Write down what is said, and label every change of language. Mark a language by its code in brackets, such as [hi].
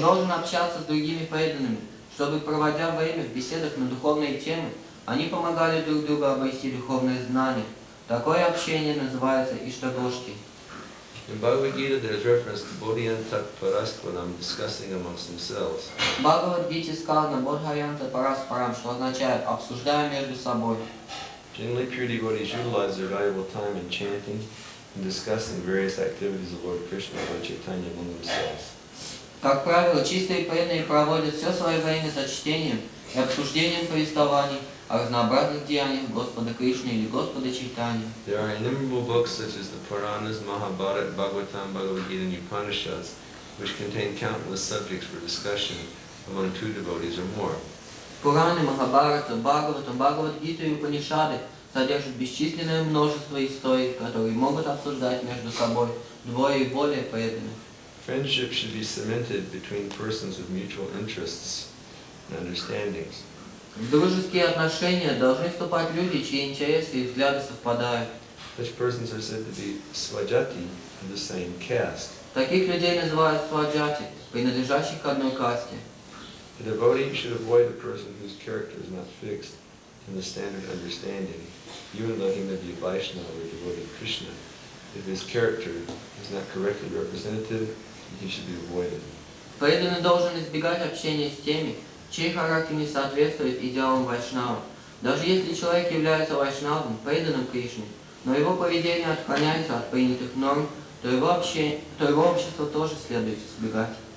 [ru] должен общаться с другими преданными, чтобы, проводя время в беседах на духовные темы, они помогали друг другу обрести духовные знания. Такое общение называется иштагошти. [en] In Bhagavad Gita, there is reference to Bodhyantak Paraskaram discussing amongst themselves. [ru] В Бхагавад-гите сказано «Бодхаянта параспарам», что означает «обсуждая между собой». [en] Generally, pure devotees utilize their valuable time in chanting and discussing various activities of Lord Krishna and Lord Chaitanya among themselves. [ru] Как правило, чистые преданные проводят все свое время за чтением и обсуждением повествований о разнообразных деяниях Господа Кришны или Господа Чайтаньи. [en] There are innumerable books such as the Puranas, Mahabharata, Bhagavatam, Bhagavad Gita, and Upanishads, which contain countless subjects for discussion among two devotees or more. [ru] Пураны, Махабхарата, Бхагаватам, Бхагавад-гита и Упанишады содержат бесчисленное множество историй, которые могут обсуждать между собой двое и более преданных. [en] Friendship should be cemented between persons with mutual interests and understandings. [ru] В дружеские отношения должны вступать люди, чьи интересы и взгляды совпадают. [en] Such persons are said to be swajati of the same caste. [ru] Таких людей называют сваджати, принадлежащих к одной касте. [en] A devotee should avoid a person whose character is not fixed in the standard understanding, even though he may be a Vaishnava or devotee of Krishna. If his character is not correctly representative, he should be avoided. [ru] Преданный должен избегать общения с теми, чей характер не соответствует идеалам вайшнава. Даже если человек является вайшнавом, преданным Кришне, но его поведение отклоняется от принятых норм, то его общество тоже следует избегать.